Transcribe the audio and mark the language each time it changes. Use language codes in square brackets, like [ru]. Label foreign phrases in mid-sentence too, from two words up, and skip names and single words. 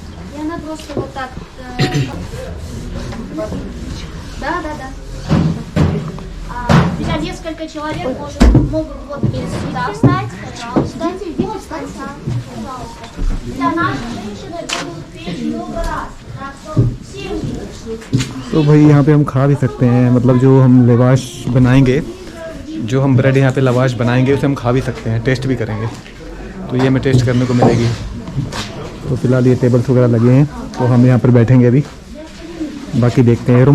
[ru] И она просто вот так... Да. Сейчас несколько человек могут вот сюда встать, пожалуйста. Вот встать, пожалуйста. Для нашей женщины будут петь много раз. Так что все увидят. [hi] तो भाई यहाँ पे हम खा भी सकते हैं, मतलब जो हम लवाश बनाएंगे, जो हम ब्रेड यहाँ पे लवाश बनाएंगे उसे हम खा भी सकते हैं, टेस्ट भी करेंगे। तो ये हमें टेस्ट करने को मिलेगी। तो फिलहाल ये टेबल्स वगैरह लगे हैं, तो हम यहाँ पर बैठेंगे अभी, बाकी देखते हैं।